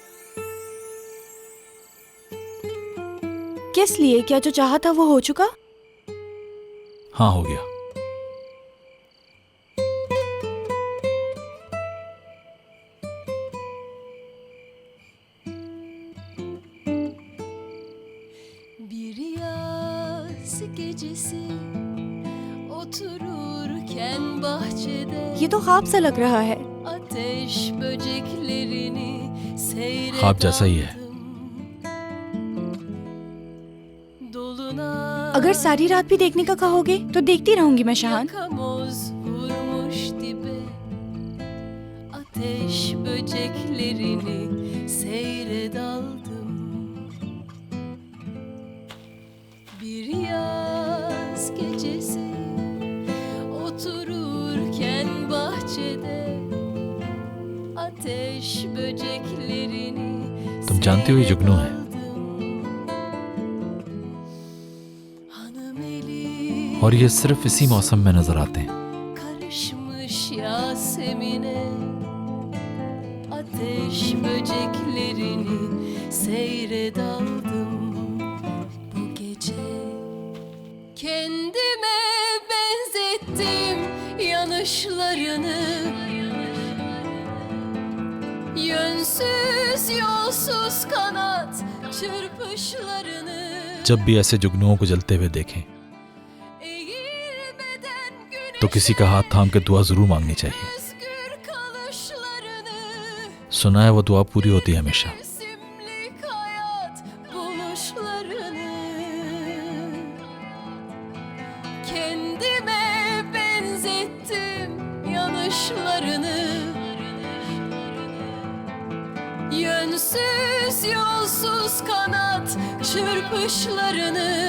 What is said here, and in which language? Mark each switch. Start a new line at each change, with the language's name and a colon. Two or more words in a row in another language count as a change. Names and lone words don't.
Hindi: किस लिए? क्या जो चाहा था वो हो चुका? हाँ हो गया।
Turkish: Bir yaz gecesi otururken bahçede
Hindi: ये तो ख्वाब सा लग रहा है।
Turkish: ateş böceklerini
Hindi: ख्वाब जैसा ही है।
Turkish: dolunay
Hindi: अगर सारी रात भी देखने का कहोगे तो देखती रहूंगी मैं शाहान।
Turkish: yakamoz vurmuş dibe ateş böceklerini seyre daldım. Bir yaz gecesi otururken bahçede ateş böceklerini
Hindi: तुम जानती हो ये जुगनू है।
Turkish: hanım eli
Hindi: और ये सिर्फ इसी मौसम में नजर आते हैं।
Turkish: karışmış Yasemin'e ateş böceklerini seyre daldım bu gece. Kendime benzettim yanışlarını, yönsüz yolsuz kanat çırpışlarını.
Hindi: जब भी ऐसे जुगनुओं को जलते हुए देखें
Turkish: Eğilmeden
Hindi: तो किसी का हाथ थाम के दुआ जरूर मांगनी चाहिए।
Turkish: özgür kalışlarını,
Hindi: सुना है वो दुआ पूरी होती है हमेशा।
Turkish: mevsimlik hayat buluşlarını. Kendime benzettim yanışlarını, yönsüz yolsuz kanat çırpışlarını.